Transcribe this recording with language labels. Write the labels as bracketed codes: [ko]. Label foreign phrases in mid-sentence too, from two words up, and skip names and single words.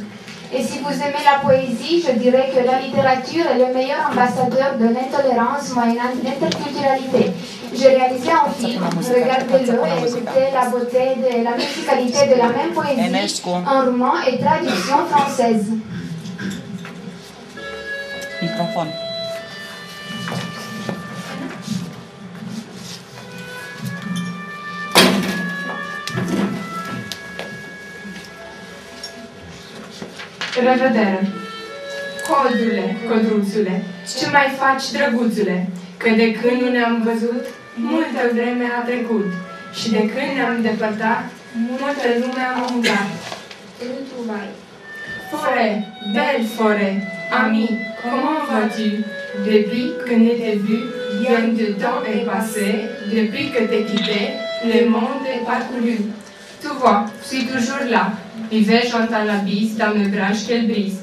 [fr] Et si vous aimez la poésie, je dirais que la littérature est le meilleur ambassadeur de l'intolérance moyennant l'interculturalité. J'ai réalisé un film, regardez-le et écoutez la beauté et la musicalité de la même poésie en roumain et traduction française. Microphone. [ro] Revedere! Codule, codruțule, ce mai faci, drăguțule? Că de când nu ne-am văzut, multă vreme a trecut. Și de când ne-am depărtat, multă lume am umblat. [fr] Forêt, belle forêt, ami, comment vas-tu? Depuis que ne t'ai vu, bien de temps est passé. Depuis que t'ai quitté, le monde est parcouru. Tu vois, je suis toujours là. L'hiver, j'entends la bise dans mes branches qu'elle brise.